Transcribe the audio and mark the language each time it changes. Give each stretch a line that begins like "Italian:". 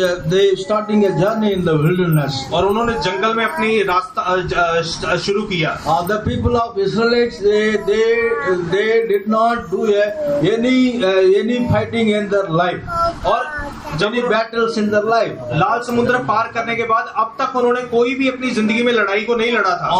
English: they starting a journey in the wilderness.
Hindi: और उन्होंने जंगल में अपनी रास्ता शुरू किया।
English: The people of Israelites, they did not do any fighting in their life
Hindi: और जब
English: any battles in their life.
Hindi: लाल समुद्र पार करने के बाद अब तक उन्होंने कोई भी अपनी जिंदगी में लड़ाई को नहीं लड़ा था।